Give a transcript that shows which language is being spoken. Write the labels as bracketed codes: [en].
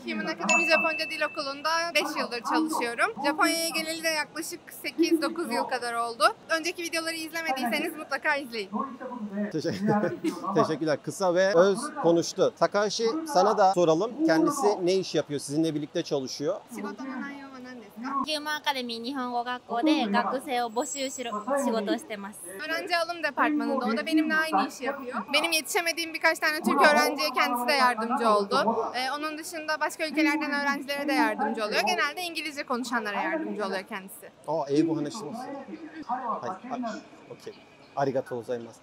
[tr] Human Akademi Japonca Dil Okulu'nda 5 yıldır çalışıyorum. Japonya'ya geleli de yaklaşık 8-9 yıl kadar oldu. Önceki videoları izlemediyseniz mutlaka izleyin. Teşekkürler. Kısa ve öz konuştu. Takahashi, sana da soralım. Kendisi ne iş yapıyor? Sizinle birlikte çalışıyor. [ja] 仕事の内容は何ですか？ヒューマンアカデミー日本語学校で学生を募集しろ仕事をしてます。 [tr] Öğrenci alım departmanında. O da benimle aynı işi yapıyor. Benim yetişemediğim birkaç tane Türk öğrenciye kendisi de yardımcı oldu. Onun dışında başka ülkelerden öğrencilere de yardımcı oluyor. Genelde İngilizce konuşanlara yardımcı oluyor kendisi. [ja] 英語話してます。Okey. Arigatou gozaimasu.